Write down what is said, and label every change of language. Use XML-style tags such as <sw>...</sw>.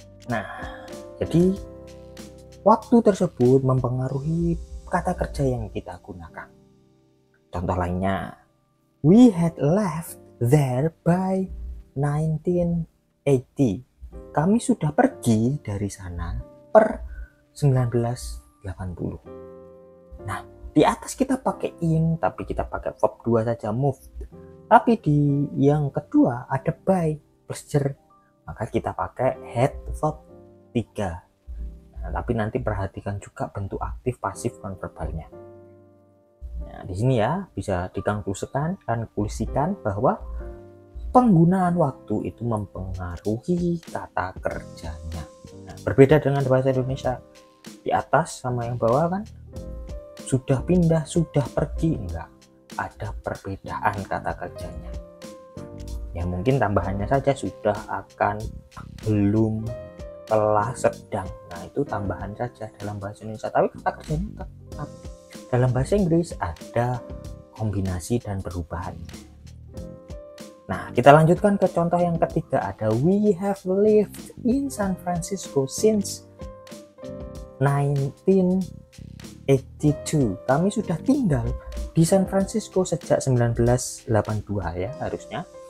<id>Nah, jadi waktu tersebut mempengaruhi kata kerja yang kita gunakan. Contoh lainnya,</id> <en>we had left there by 1980.</en> <id>Kami sudah pergi dari sana per 1980. Nah, di atas kita pakai in, tapi kita pakai verb 2 saja, move. Tapi di yang kedua ada by plus year, maka kita pakai had verb 3. Nah, tapi nanti perhatikan juga bentuk aktif pasif nonverbalnya. Nah, di sini ya bisa dikonklusikan bahwa penggunaan waktu itu mempengaruhi kata kerjanya. Nah, berbeda dengan bahasa Indonesia, di atas sama yang bawah kan sudah pindah, sudah pergi, enggak ada perbedaan kata kerjanya. Ya mungkin tambahannya saja sudah, akan, belum, telah, sedang. Nah, itu tambahan saja dalam bahasa Indonesia, tapi kata kerjanya tetap. Dalam bahasa Inggris ada kombinasi dan perubahan. Nah, kita lanjutkan ke contoh yang ketiga. Ada</id> <en>we have lived in San Francisco since 1982.</en> <id>Kami sudah tinggal di San Francisco sejak 1982 ya harusnya.</id>